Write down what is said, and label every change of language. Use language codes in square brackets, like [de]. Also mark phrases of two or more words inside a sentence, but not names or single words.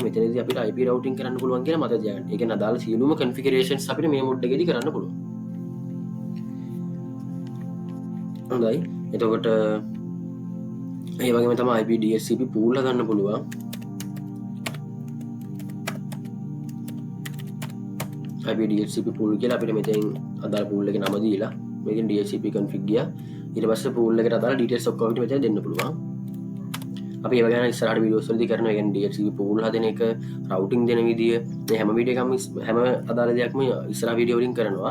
[si] මෙතනදී අපිට [en] IP routing [si] කරන්න පුළුවන් කියලා මතක තියාගන්න. ඒ කියන්නේ අදාළ සියලුම configurations අපිට මේ mod එකේදී කරන්න පුළුවන්. හොඳයි. එතකොට ඒ වගේම තමයි [en] IP DHCP pool [si] ගන්න පුළුවන්. [en] IP DHCP pool [si] කියලා අපිට මෙතෙන් අදාළ pool එකේ නම දීලා මේකෙන් [en] DHCP config [si] ගියා. ඊට පස්සේ pool එකට අදාළ details ඔක්කොම අපිට මෙතන දෙන්න පුළුවන්. අපි ඒව ගැන ඉස්සරහට වීඩියෝස් වලදී කරනවා. ඒ කියන්නේ [en] DHCP pool [si] හදන එක, routing දෙන විදිය, මේ හැම වීඩියෝ එකක්ම හැම අදාළ දෙයක්ම ඉස්සරහ වීඩියෝ වලින් කරනවා.